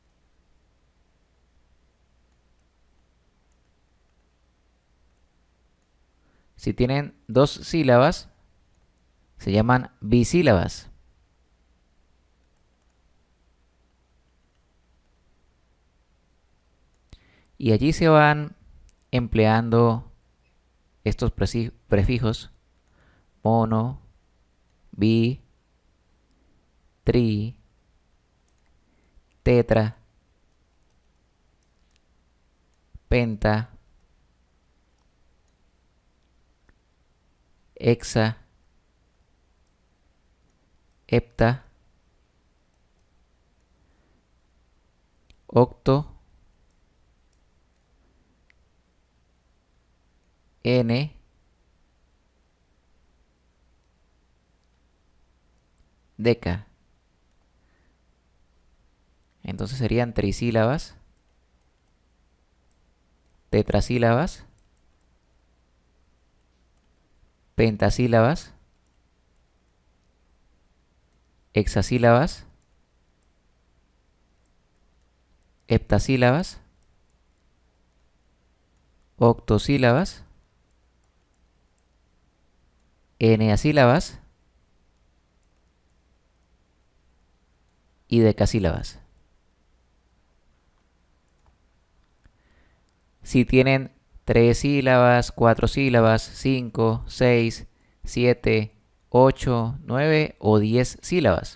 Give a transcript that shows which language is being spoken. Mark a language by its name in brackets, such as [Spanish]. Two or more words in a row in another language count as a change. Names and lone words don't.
[Spanish] Si tienen dos sílabas, se llaman bisílabas. Y allí se van empleando estos prefijos mono, bi, tri, tetra, penta, hexa, hepta, octo, n, deca. Entonces serían trisílabas, tetrasílabas, pentasílabas, hexasílabas, heptasílabas, octosílabas, eneasílabas y decasílabas. Si tienen 3 sílabas, 4 sílabas, 5, 6, 7, 8, 9 o 10 sílabas.